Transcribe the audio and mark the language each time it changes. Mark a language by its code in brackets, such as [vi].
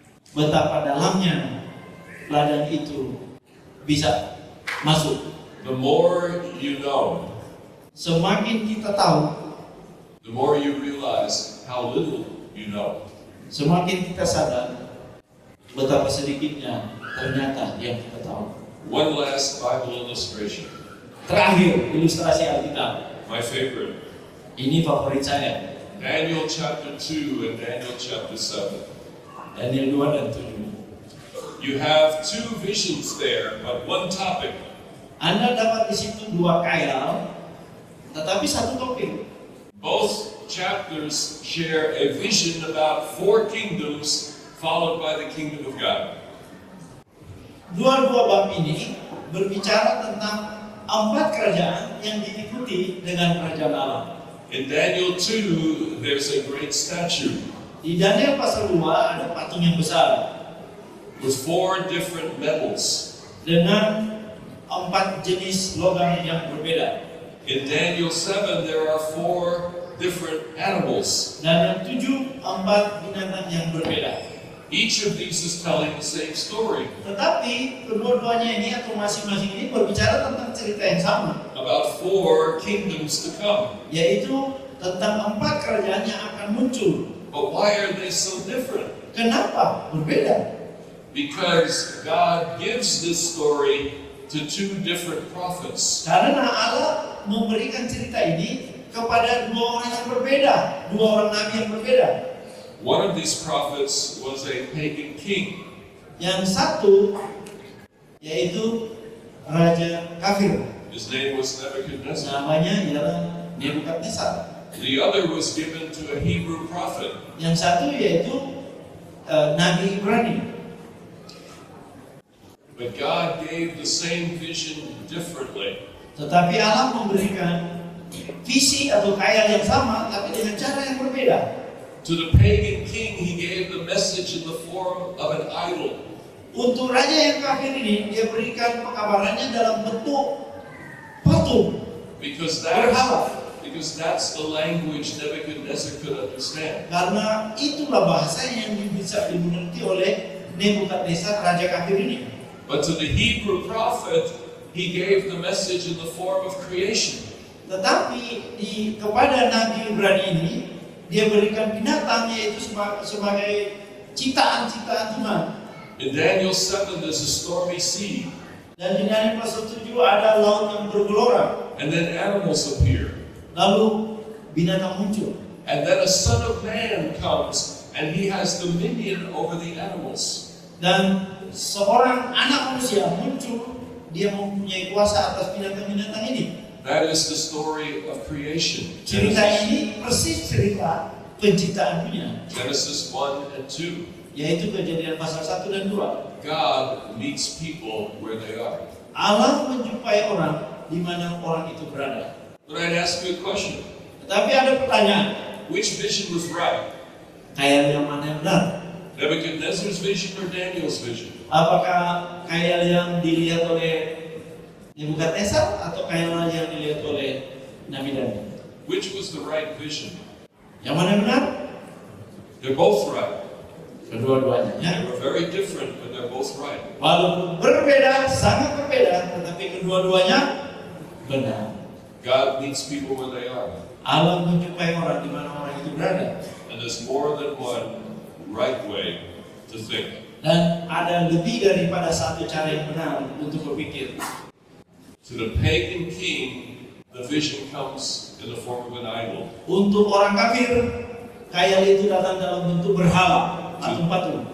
[id] Betapa dalamnya ladang itu bisa masuk. [en] The more you know, [id] Semakin kita tahu, [en] the more you realize how little you know. [id] semakin kita sadar betapa sedikitnya ternyata yang kita tahu. [en] One last Bible illustration. [id] Terakhir, ilustrasi Alkitab. [en] My favorite. [id] Ini favorit saya. [en] Daniel chapter 2 and Daniel chapter 7. [id] Daniel 2 dan 7. [en] You have two visions there, but one topic. [id] Anda dapat di situ dua khayal, tetapi satu topik. [en] Both chapters share a vision about 4 kingdoms followed by the kingdom of God. [id] Dua-dua bab ini berbicara tentang 4 kerajaan yang diikuti dengan kerajaan Allah. [en] In Daniel 2, there's a great statue [id] Di Daniel pasal 2 ada patung yang besar [en] with 4 different metals. [id] dengan 4 jenis logam yang berbeda. [en] In Daniel 7, there are 4 different animals. [id] Dan yang 7, 4 binatang yang berbeda. [en] Each of these is telling the same story [id] Tetapi kedua-duanya ini atau masing-masing ini berbicara tentang cerita yang sama, [en] about 4 kingdoms to come. [id] yaitu tentang 4 kerajaan yang akan muncul. [en] But why are they so different? [id] Kenapa berbeda? [en] Because God gives this story to 2 different prophets. [id] Karena Allah memberikan cerita ini kepada 2 orang yang berbeda, 2 orang nabi yang berbeda. [en] One of these prophets was a pagan king. [id] Yang satu yaitu raja kafir, [en] His name was Nebuchadnezzar. [id] namanya ialah Nebukadnezar. [en] The other was given to a Hebrew prophet. [id] Yang satu yaitu Nabi Ibrani. [en] But God gave the same vision differently. [id] Tetapi Allah memberikan visi atau khayal yang sama, tapi dengan cara yang berbeda. [en] To the pagan king, he gave the message in the form of an idol. [id] Untuk raja yang kafir ini, dia berikan pekabarannya dalam bentuk patung. [en] Because that's the language Nebuchadnezzar could understand. [id] Karena itulah bahasa yang bisa dimengerti oleh Nebukadnezar, raja kafir ini. [en] But to the Hebrew prophet, he gave the message in the form of creation. [id] Tetapi kepada Nabi Ibrani ini, dia berikan binatang, yaitu sebagai ciptaan-ciptaan Tuhan. [en] In Daniel 7, there's a stormy sea. [id] Dan di Daniel pasal 7 ada laut yang bergelora. [en] And then animals appear. [id] Lalu binatang muncul. [en] And then a son of man comes, and he has dominion over the animals. [id] Dan seorang anak manusia muncul, dia mempunyai kuasa atas binatang-binatang ini. [en] That is the story of creation. [id] Cerita ini persis cerita penciptaan dunia, [en] Genesis 1 and 2. [id] yaitu Kejadian pasal 1 dan 2. [en] God meets people where they are. [id] Allah menjumpai orang di mana orang itu berada. [en] But I'd ask you a question. [id] Tetapi ada pertanyaan, [en] Which vision was right? [id] khayal yang mana yang benar? [en] Nebuchadnezzar's vision or Daniel's vision? [id] Apakah khayal yang dilihat oleh Nebukadnezar atau khayal yang dilihat oleh Nabi Daniel? [en] Which was the right vision? [id] Yang mana yang benar? [en] They're both right. [id] Kedua-duanya. [en] They were very different, but they're both right. [id] Walaupun berbeda, sangat berbeda, tetapi kedua-duanya benar. [en] God meets people where they are. [id] Allah menjumpai orang di mana orang itu berada. [en] And there's more than one right way to think. [id] Dan ada lebih daripada satu cara yang benar untuk berpikir. [en] To the pagan king, the vision comes in the form of an idol. [id] Untuk orang kafir, khayal itu datang dalam bentuk berhala, patung-patung.